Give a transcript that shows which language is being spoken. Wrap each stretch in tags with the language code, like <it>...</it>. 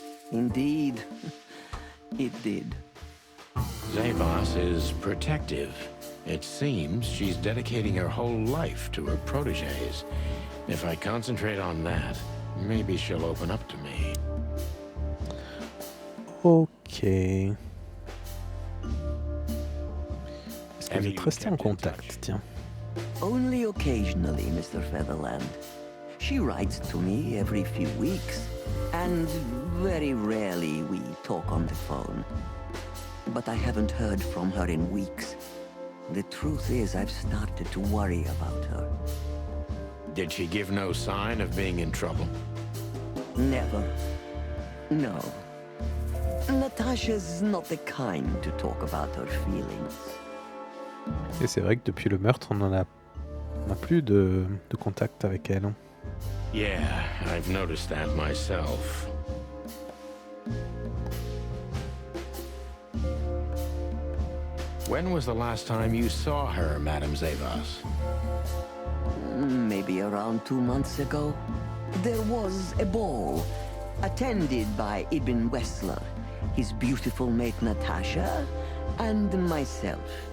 <en>Indeed, it did. Zavos is protective. It seems she's dedicating her whole life to her proteges. If I concentrate on that, maybe she'll open up to me. Ok.</en> <fr>Est-ce que vous êtes restés en contact? Tiens.</fr> <en>Only occasionally, Mr. Featherland. She writes to me every few weeks, and very rarely we talk on the phone. But I haven't heard from her in weeks. The truth is, I've started to worry about her. Did she give no sign of being in trouble? Never. No. Natasha's not the kind to talk about her feelings.</en> <fr>Et c'est vrai que depuis le meurtre, on a plus de contact avec elle.</fr> <en>Yeah, I've noticed that myself. When was the last time you saw her, Madame Zavas? Maybe around 2 months ago. There was a ball, attended by Ibn Wessler, his beautiful mate Natasha, and myself.</en>